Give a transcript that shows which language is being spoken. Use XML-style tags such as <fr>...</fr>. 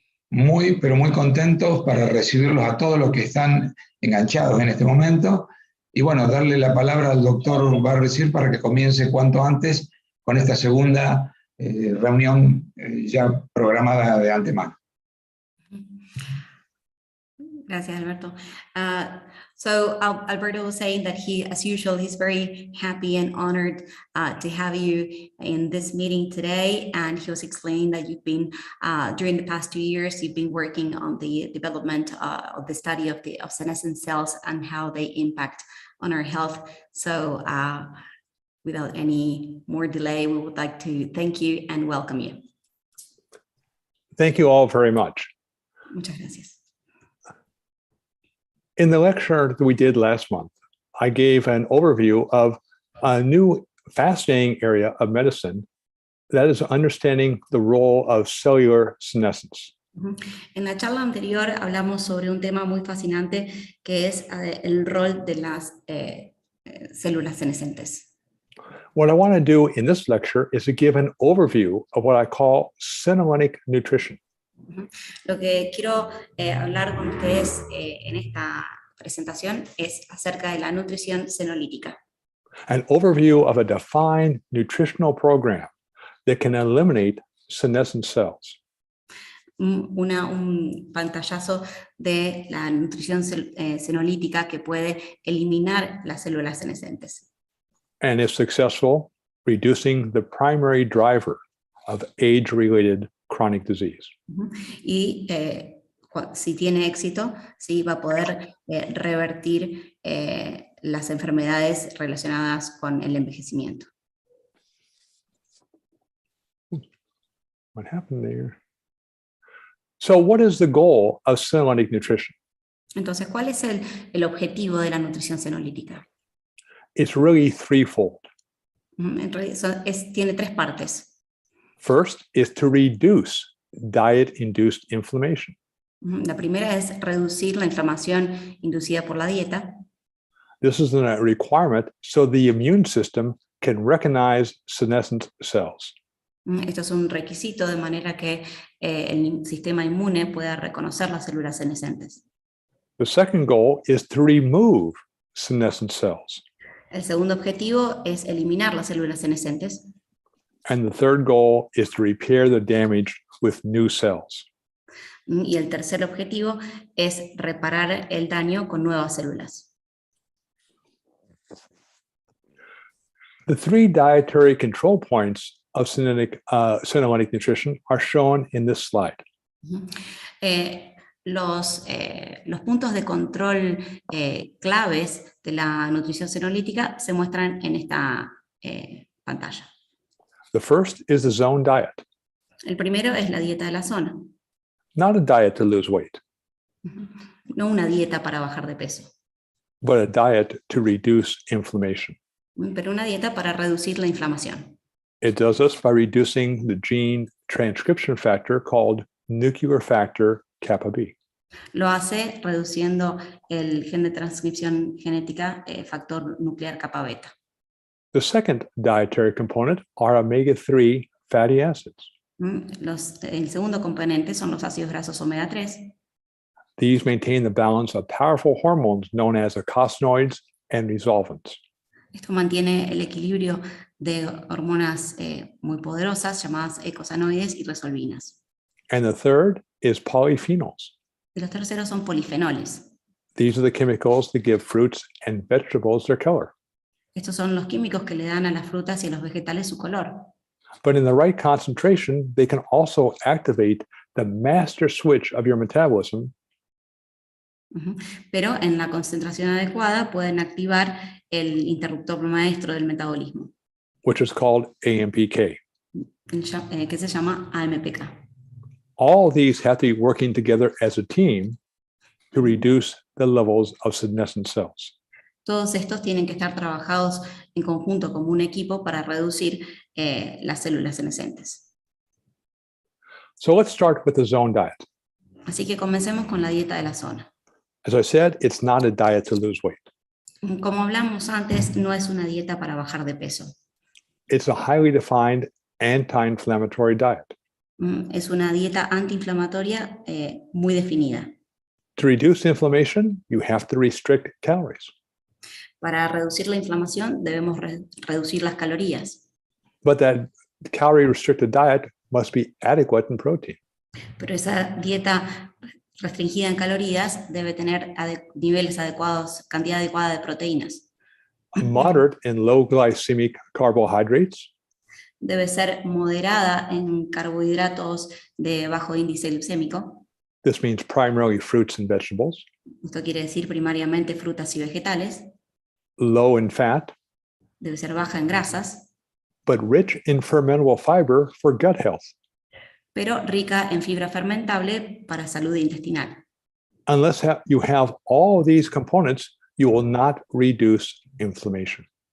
<es>Muy, pero muy contentos para recibirlos a todos los que están enganchados en este momento. Y bueno, darle la palabra al doctor Barry Sears para que comience cuanto antes con esta segunda reunión ya programada de antemano. Gracias, Alberto.</es> <en>So Alberto was saying that he, as usual, he's very happy and honored to have you in this meeting today. And he was explaining that you've been, during the past 2 years, you've been working on the development of the study of senescent cells and how they impact on our health. So without any more delay, we would like to thank you and welcome you. Thank you all very much.</en> <es>Muchas gracias.</es> <en>In the lecture that we did last month, I gave an overview of a new fascinating area of medicine, that is understanding the role of cellular senescence.</en> <es>En la charla anterior hablamos sobre un tema muy fascinante que es el rol de las células senescentes.</es> <en>What I want to do in this lecture is to give an overview of what I call senolytic nutrition.</en> <es>Lo que quiero hablar con ustedes en esta presentación es acerca de la nutrición senolítica.</es> <en>An overview of a defined nutritional program that can eliminate senescent cells.</en> <es>Un pantallazo de la nutrición senolítica que puede eliminar las células senescentes.</es> <en>And if successful, reducing the primary driver of age-related chronic disease.</en> <es>Y si tiene éxito, sí va a poder revertir las enfermedades relacionadas con el envejecimiento.</es> <en>What happened there? So what is the goal of senolytic nutrition?</en> <es>Entonces, ¿cuál es el objetivo de la nutrición senolítica?</es> <en>It's really threefold.</en> <es>En realidad tiene tres partes.</es> <en>First is to reduce diet-induced inflammation.</en> <es>La primera es reducir la inflamación inducida por la dieta.</es> <en>This is a requirement so the immune system can recognize senescent cells.</en> <es>Esto es un requisito de manera que el sistema inmune pueda reconocer las células senescentes.</es> <en>The second goal is to remove senescent cells.</en> <es>El segundo objetivo es eliminar las células senescentes.</es> <en>And the third goal is to repair the damage with new cells.</en> <es>Y el tercer objetivo es reparar el daño con nuevas células.</es> <en>The three dietary control points of senolytic nutrition are shown in this slide.</en> <es>Los puntos de control claves de la nutrición senolítica se muestran en esta pantalla.</es> <en>The first is the zone diet,</en> <es>El primero es la dieta de la zona.</es> <en>not a diet to lose weight,</en> <es>No una dieta para bajar de peso,</es> <en>but a diet to reduce inflammation.</en> <es>pero una dieta para reducir la inflamación.</es> <en>It does this by reducing the gene transcription factor called nuclear factor kappa B.</en> <es>Lo hace reduciendo el gen de transcripción genética, factor nuclear kappa beta.</es> <en>The second dietary component are omega-3 fatty acids.</en> <es>El segundo componente son los ácidos grasos omega 3.</es> <en>These maintain the balance of powerful hormones known as eicosanoids and resolvins.</en> <es>Esto mantiene el equilibrio de hormonas muy poderosas llamadas eicosanoides y resolvinas.</es> <en>And the third is polyphenols.</en> <es>Y los terceros son polifenoles.</es> <en>These are the chemicals that give fruits and vegetables their color.</en> <es>Estos son los químicos que le dan a las frutas y a los vegetales su color.</es> <en>But in the right concentration, they can also activate the master switch of your metabolism,</en> <es>Pero en la concentración adecuada pueden activar el interruptor maestro del metabolismo,</es> <en>which is called AMPK.</en> <es>que se llama AMPK.</es> <en>All these have to be working together as a team to reduce the levels of senescent cells.</en> <es>Todos estos tienen que estar trabajados en conjunto como un equipo para reducir las células senescentes.</es> <en>So let's start with the zone diet.</en> <es>Así que comencemos con la dieta de la zona.</es> <en>As I said, it's not a diet to lose weight.</en> <es>Como hablamos antes, no es una dieta para bajar de peso.</es> <en>It's a highly defined anti-inflammatory diet.</en> <es>Es una dieta antiinflamatoria muy definida.</es> <en>To reduce inflammation, you have to restrict calories.</en> <es>Para reducir la inflamación debemos reducir las calorías.</es> <en>But that calorie-restricted diet must be adequate in protein.</en> <es>Pero esa dieta restringida en calorías debe tener niveles adecuados, cantidad adecuada de proteínas.</es> <en>Moderate in low glycemic carbohydrates,</en> <es>Debe ser moderada en carbohidratos de bajo índice glicémico.</es> <en>this means primarily fruits and vegetables.</en> <es>Esto quiere decir primariamente frutas y vegetales.</es> <en>Low in fat,</en> <es>Debe ser baja en grasas,</es> <en>but rich in fermentable fiber for gut health.</en> <es>pero rica en fibra fermentable para salud intestinal.</es> <en>Unless you have all of these components, you will not reduce inflammation.</en>